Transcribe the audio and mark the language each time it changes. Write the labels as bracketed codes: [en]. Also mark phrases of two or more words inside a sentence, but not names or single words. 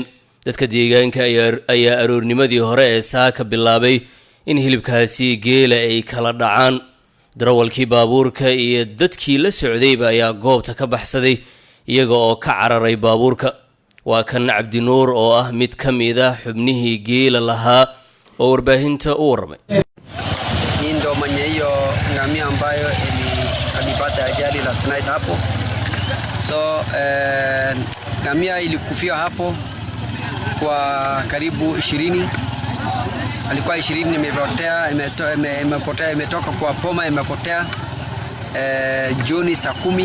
[so] dadka deegaanka ayaa aroornimadii hore ee saaka bilaabay in hilibkaasi geela ay kala dhacaan. darawalkii baabuurka iyo dadkii la socdayba ayaa goobta ka baxsaday iyaga oo ka cararay baabuurka. waa kan Cabdi Nuur oo ah mid ka mid ah xubnihii geela lahaa oo warbaahinta u warmay. [sw] Ndio mwenye hiyo ngamia ambayo alipata ajali [en] last night [sw] hapo. So ngamia ilikufia hapo kwa karibu 20. Alikuwa 20 imepotea imetoka kwa poma imepotea jioni saa 10.